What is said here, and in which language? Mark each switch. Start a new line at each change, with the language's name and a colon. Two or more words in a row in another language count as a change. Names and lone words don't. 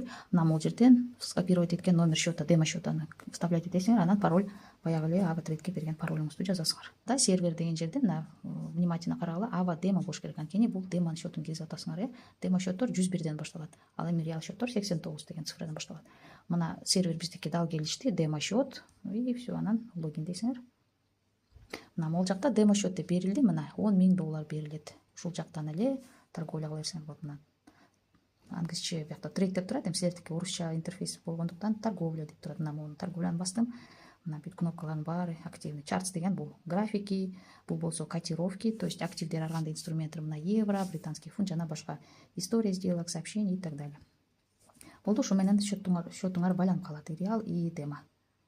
Kyrgyz: Мына могул жерден скопировать эткен
Russian: номер счета,
Kyrgyz: демо счетаны вставлять этесиңер, анан пароль баягы эле AvaTrade'ге берген паролуңузду жазасыңар. Да, сервер деген жерде мына внимательно карагыла, Ava демо болуш керек. Анткени бул демо счетун киргизип атасыңар, Демо счеттор 101ден башталат. Ал эми реал счеттор 89 деген цифрадан башталат. Мына сервер биздики дал келишти,
Russian: демо счет и все,
Kyrgyz: анан логин дейсиңер. Мына могул жакта демо счет деп берилди, мына 10 000 доллар берилет. Ушул жактан эле торговля кыла берсеңер болот. Мына англисче бuyakta трейд деп турат, эми силердики орусча интерфейс болгондуктан торговля деп турат. Мына могу торговляны бастым. Мына бүт кнопкалардын баары активный. Чартс деген бул графики, бул болсо котировки, то есть активдер ар кандай инструменттер, мына евро,
Russian: британский фунт
Kyrgyz: жана башка
Russian: история сделок, сообщений и так далее.
Kyrgyz: Болду, ушу менен счетуңар байланып калат,
Russian: реал и демо.